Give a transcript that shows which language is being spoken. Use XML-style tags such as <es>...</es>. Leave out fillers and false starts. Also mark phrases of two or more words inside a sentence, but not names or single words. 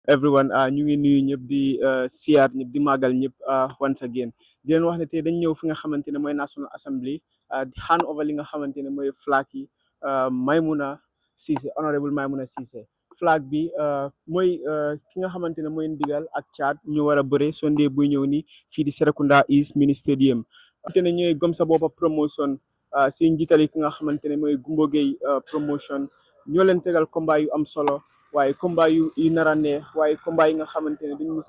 <wo>everyone ñu ngi nuyu ñëpp di siyaar ñëpp di màggal ñëpp</wo> <en>once again</en> <wo>di leen wax ne tey dañ ñëw fi nga xamante ne mooy National Assembly di</wo> <en>hand over</en> <wo>li nga xamante ne mooy flag yi Maimouna Ceesay honorable Maimouna Ceesay flag bi mooy ki nga xamante ne mooy ndigal ak caat ñu war a bëre Sunday buy ñëw ni fii di Serekunda East Mini Stadium xamante ne ñooy gëm sa boppa promotion si njiitali ki nga xamante ne mooy Gumbo Gueye promotion ñoo leen tegal combat yu am solo waaye combat yu nar a neex waaye combat yi nga xamante ne dañu mus</wo>